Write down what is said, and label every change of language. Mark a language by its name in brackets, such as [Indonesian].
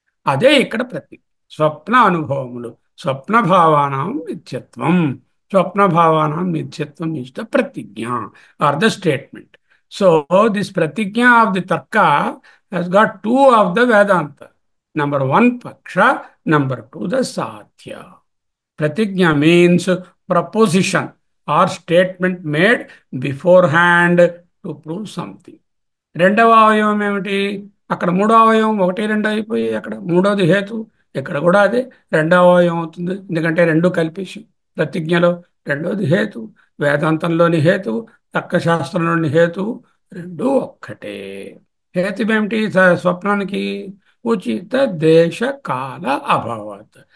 [Telugu] అదే ఇక్కడ ప్రతిజ్ఞ. స్వప్న అనుభవములు, [Sanskrit] స్వప్న భావానాం మిథ్యత్వం. స్వప్న భావానాం మిథ్యత్వం [English] Is the ప్రతిజ్ఞ or the statement. So this ప్రతిజ్ఞ of the తర్క has got 2 of the Vedanta. Number 1, Paksha. Number 2, the Sathya. Pratigna means proposition or statement made beforehand to prove something. [Telugu] రెండవ అవయవం ఏమిటి? అక్కడ మూడో అవయవం 1, 2 అయిపోయి అక్కడ మూడోది హేతు. ఇక్కడ కూడా అదే రెండవ అవయవం అవుతుంది. ఎందుకంటే రెండు కలిపేసి ప్రతిజ్ఞలో రెండోది హేతు. వేదాంతంలోని హేతు, తర్కశాస్త్రంలోని హేతు రెండు ఒక్కటే. హేతువేమిటి స్వప్నానికి? [Sanskrit] ఉచిత దేశ కాల అభావాత్.